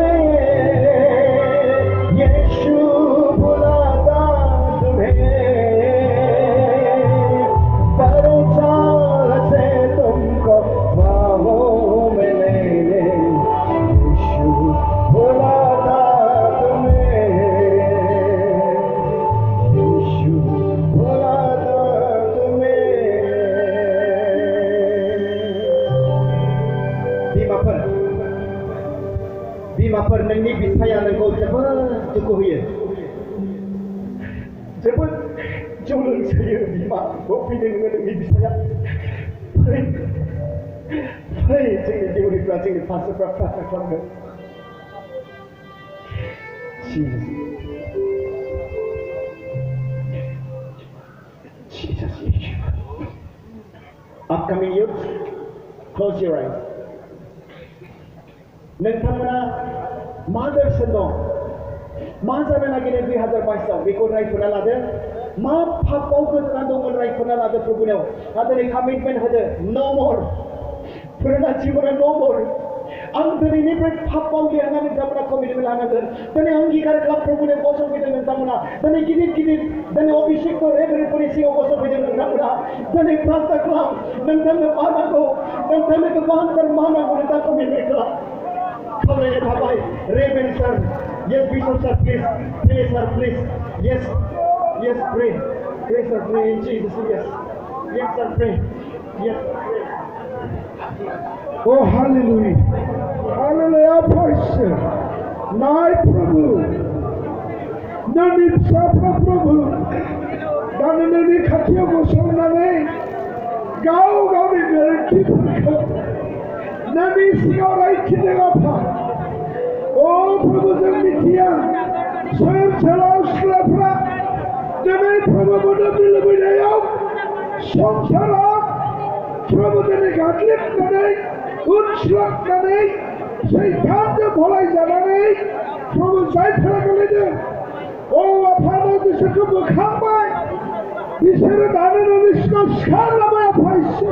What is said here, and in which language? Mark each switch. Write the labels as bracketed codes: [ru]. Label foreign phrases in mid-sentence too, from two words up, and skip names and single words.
[hi] यीशु भुलाता तुम्हें, परछाव से तुमको बाहों में लेने, यीशु भुलाता तुम्हें, यीशु भुलाता तुम्हें। [brx] बिमाफोर नोंनि बिफाया नोंखौ जोबोद दुखु होयो, जोबोद जौ लोंसोयो। बिमा फैदो नोङो, नोंनि बिफाया फै जोंनि देउरिफ्रा, जोंनि पास्टरफ्रा प्रार्थना खालामगोन। Jesus. [en] Upcoming youth, close your eyes. [brx] नोंथांमोना मा दर्शन दं, मा जानो नागिरो 2022आव, बेखौ रायफोरना लादो। मा पापाव गोदोना दंमोन रायफोरना लादो प्रभुनियाव। आरो दिनै कमिटमेन्ट होदो, [en] no more, [brx] पुराना जिबना [en] no more. [brx] आं दिनैनिफ्राय पापाव गैया होननानै नोंथांमोना कमिटमेन्ट लानांगोन। दिनै अंगीकार खालाम, प्रभुनियाव गसंफैदों नोंथांमोना। दिनै गिदिर दिनै अभिषेकखौ रेभेरेन्डफोरनि सिगाङाव गसंफैदों नोंथांमोना। दिनै प्रार्थना खालाम, नोंथांनो मा नांगौ, नोंथांनो गोबांथार मा नांगौ, नोंथाङा कमिटमेन्ट खालाम। खावलायनाय थाबाय, रेभेरेन्ड सार, [en] yes bishop sir, please, pray sir, please, yes pray sir, pray in Jesus, yes sir, pray, yes pray. Oh hallelujah, hallelujah, praise [brx] नाय प्रभु, नोंनि फिसाफ्रा प्रभु, दानो नोंनि खाथियाव गसंनानै गाव गावनि गोरोन्थिफोरखौ नोंनि सिगाङाव रायथिदों आफा। ओ प्रभु, जों मिथिया सोरसोराव सिख्लाफ्रा दिनै प्रभु मोदोमनि लुबैनायाव संसाराव प्रभु दिनै गाग्लोबनानै उनस्लाबनानै सैतानजों गलायजानानै प्रभु जायफोरा गोलैदों, ओ आफानो बिसोरखौ बोखांबाय, बिसोरो दानो नोंनि सिगाङाव सिखारलांबाय आफा इसोर।